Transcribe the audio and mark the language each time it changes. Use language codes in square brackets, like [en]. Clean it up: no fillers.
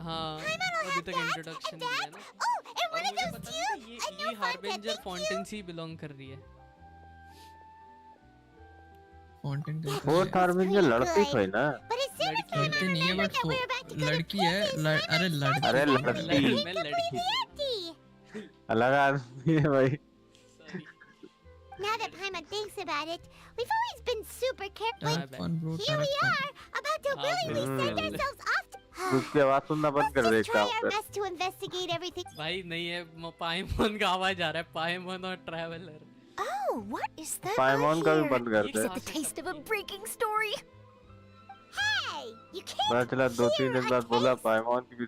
[hi] हाँ अभी तक इंट्रोडक्शन दिया ना और मुझे पता नहीं ये हार्बिंजर फॉन्टेन से बिलोंग कर रही है फॉन्टेन का फोर्थ हार्बिंजर लड़की है ना लड़की नहीं है बट लड़की है अरे लड़की अलग आदमी है भाई [en] Now that Paimon thinks about it, we've always been super careful. Here we are, about to willingly send ourselves off to... [hi] उसकी आवाज सुनना बंद कर दे [en] Try our best to investigate everything. [hi] भाई नहीं है पाइमोन का आवाज आ रहा है पाइमोन और traveller [en] Oh, what is that? [hi] पाइमोन का भी बंद कर दे [en] Is it the taste of a breaking story? Hey, you can't [hi] पता चला 2-3 दिन बाद बोला पाइमोन की भी